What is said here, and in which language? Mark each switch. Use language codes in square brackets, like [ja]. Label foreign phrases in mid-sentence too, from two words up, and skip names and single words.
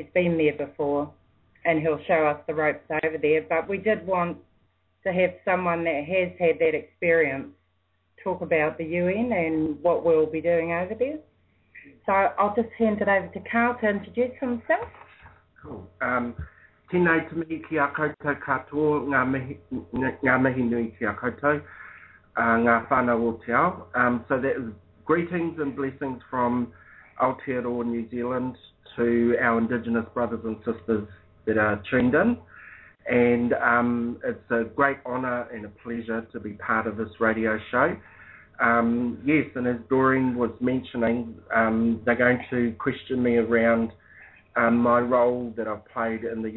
[en] He's been there before, and he'll show us the ropes over there. But we did want to have someone that has had that experience talk about the UN and what we'll be doing over there. So I'll just hand it over to Carl to introduce himself. Cool. [mi] Tēnei te mihi ki a koutou katoa, ngā mihi nui ki a koutou, ngā whānau o te ao. [en] So that is greetings and blessings from Aotearoa, New Zealand, to our Indigenous brothers and sisters that are tuned in. And it's a great honour and a pleasure to be part of this radio show. Yes, and as Doreen was mentioning, they're going to question me around my role that I've played in the